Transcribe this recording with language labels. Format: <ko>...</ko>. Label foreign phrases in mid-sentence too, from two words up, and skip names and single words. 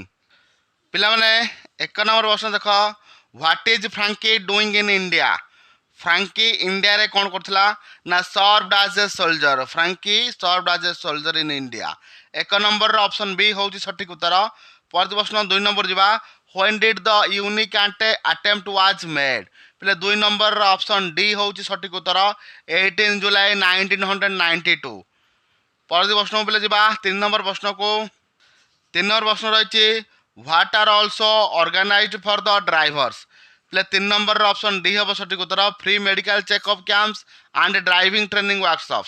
<or>ପିଲାମାନେ 1 ନମ୍ବର ପ୍ରଶ୍ନ ଦେଖ,</or> <en>What is Frankie doing in India?</en> <or>ଫ୍ରାଙ୍କି ଇଣ୍ଡିଆରେ କ'ଣ କରୁଥିଲା ନା</or> <en>served as a soldier. Frankie served as a soldier in India.</en> <or>1 ନମ୍ବରର ଅପସନ୍ B ହେଉଛି ସଠିକ୍ ଉତ୍ତର। ପରବର୍ତ୍ତୀ ପ୍ରଶ୍ନ 2 ନମ୍ବର ଯିବା,</or> <en>when did the unique attempt was made?</en> <or>ପିଲେ 2 ନମ୍ବରର ଅପସନ୍ D ହେଉଛି ସଠିକ୍ ଉତ୍ତର, 18 ଜୁଲାଇ 1992। ପରବର୍ତ୍ତୀ ପ୍ରଶ୍ନକୁ ପିଲେ ଯିବା 3 ନମ୍ବର ପ୍ରଶ୍ନକୁ। 3 ନମ୍ବର ପ୍ରଶ୍ନ ରହିଛି,</or> <en>What are also organized for the drivers?</en> <or>ପିଲେ 3 ନମ୍ବରର ଅପସନ୍ D ହେବ ସଠିକ୍ ଉତ୍ତର,</or> <en>free medical checkup camps and driving training workshops.</en>